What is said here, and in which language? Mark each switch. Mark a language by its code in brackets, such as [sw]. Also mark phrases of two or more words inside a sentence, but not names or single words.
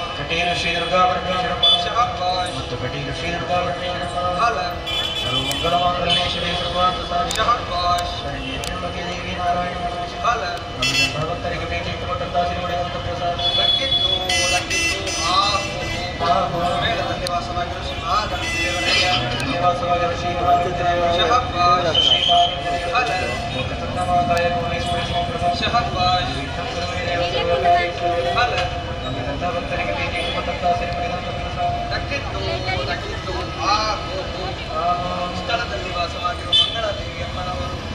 [kn] ಪಟೇಲು ಶ್ರೀ ದುರ್ಗಾ ಪರಮೇಶ್ವರಮ್ಮ ಮತ್ತು ಪಟೇಲು ಶ್ರೀ ದುರ್ಗಾ ಪರಮೇಶ್ವರಮ್ಮ ಸರ್ವಮಂಗಳಮಾಂಗಲ್ಯೇಶ್ವರಿ ಸರ್ವಾರ್ಥ ಸಾಧಿಕೆ ದೇವಿ ನಾರಾಯಣ ಭಕ್ತರಿಗೆ ಭೇಟಿ ಕೊಟ್ಟಂತಹ ಸಿರಿಮುಡಿವಂತ ಪ್ರಸಾದ ಮೇಳದಲ್ಲಿ ವಾಸವಾಗಿರುವ ಶ್ರೀನಿವಾಸವಾಗಿರುವ ಶ್ರೀಮಾತಾಯ ಭಕ್ತರಿಗೆ ಭೇಟಿ ಕೊಟ್ಟಂತಹ ಸಿರಿಮುಡಿವಂತ ಪ್ರಸಾದ ಸ್ಥಳದಲ್ಲಿ ವಾಸವಾಗಿರುವ ಮಂಗಳಾದೇವಿ ಅಮ್ಮನವರು